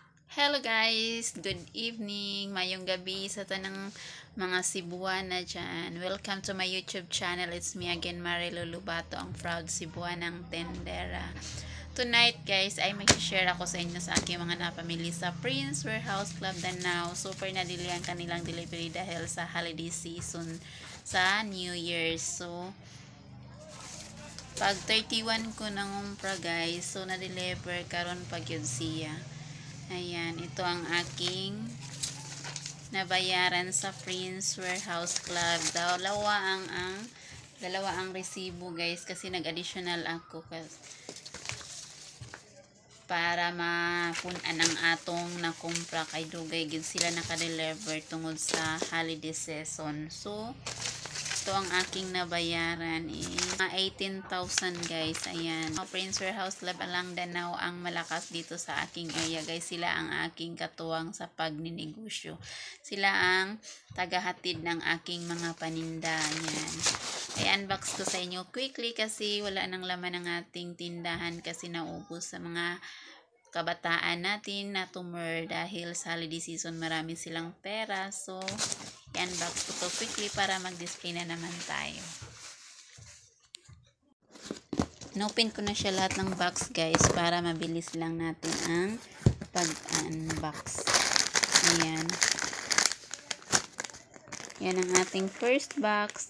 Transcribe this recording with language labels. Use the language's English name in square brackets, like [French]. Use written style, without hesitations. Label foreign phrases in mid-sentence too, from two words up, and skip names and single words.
[English] Hello guys! Good evening! [Cebuano] Mayong gabi sa tanang mga Cebuana dyan. [English] Welcome to my YouTube channel. It's me again, [Filipino] Marilu Lubato, ang proud Cebuanang tendera. [English] Tonight guys, [Filipino] ay mag-share ako sa inyo sa aking mga napamili sa Prince Warehouse Club Danao. Super nadili ang kanilang delivery dahil sa [English] holiday season [Filipino] sa [English] New Year's. [Cebuano] So, pag 31 ko nangumpra guys, so na-deliver karon pag yun siya. [Filipino] Ayan, ito ang aking nabayaran sa Prince Warehouse Club. Dalawa ang resibo guys kasi nag-additional ako para mapunan ang [Cebuano] atong nakumpra kay dugay gid sila naka-deliver tungod sa [English] holiday season. [Filipino] So, ito ang aking nabayaran is 18,000 guys. Ayan. Prince Warehouse Club Alang Danao ang malakas dito sa aking area guys. Sila ang aking katuwang sa pagninegosyo. Sila ang tagahatid ng aking mga paninda. Ayan. I-unbox ko sa inyo quickly kasi wala nang laman ng ating tindahan kasi naubos sa mga kabataan natin na tumor dahil sa [English] holiday season [Filipino] marami silang pera. So, i-unbox ko to quickly para mag-display na naman tayo. Inopen ko na siya lahat ng box guys para mabilis lang natin ang pag-unbox. Ayan. Yan ang ating first box.